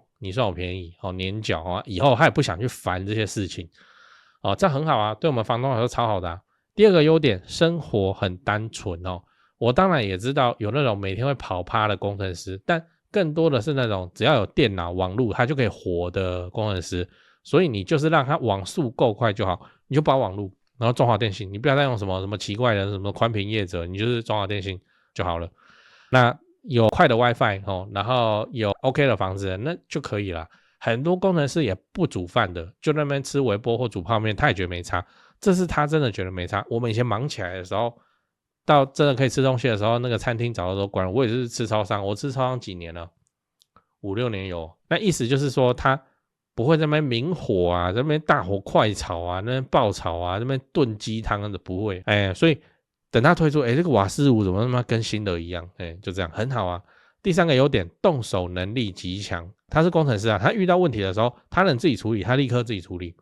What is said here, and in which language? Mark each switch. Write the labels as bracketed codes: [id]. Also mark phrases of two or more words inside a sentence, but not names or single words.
[zh] 你算我便宜年繳以後他也不想去煩這些事情這樣很好啊，對我們房東來說超好的第二個優點，生活很單純我當然也知道有那種每天會跑趴的工程師，但更多的是那種只要有電腦網絡他就可以活的工程師，所以你就是讓他網速夠快就好，你就包網絡，然後中華電信，你不要再用什麼奇怪的什麼寬頻業者，你就是中華電信就好了。那有快的 WiFi 然後有 OK 的房子，那就可以了。很多工程師也不煮飯的，就在那邊吃微波或煮泡麵，他也覺得沒差。這是他真的覺得沒差。我們以前忙起來的時候，到真的可以吃東西的時候，那個餐廳早就都關了。我也是吃超商，我吃超商幾年了，5、6年有。那意思就是說，他不會在那邊明火在那邊大火快炒那邊爆炒那邊燉雞湯的不會。所以等他推出，這個瓦斯爐怎麼他媽跟新的一樣？就這樣很好啊。第3個優點，動手能力極強。他是工程師他遇到問題的時候，他能自己處理，他立刻自己處理。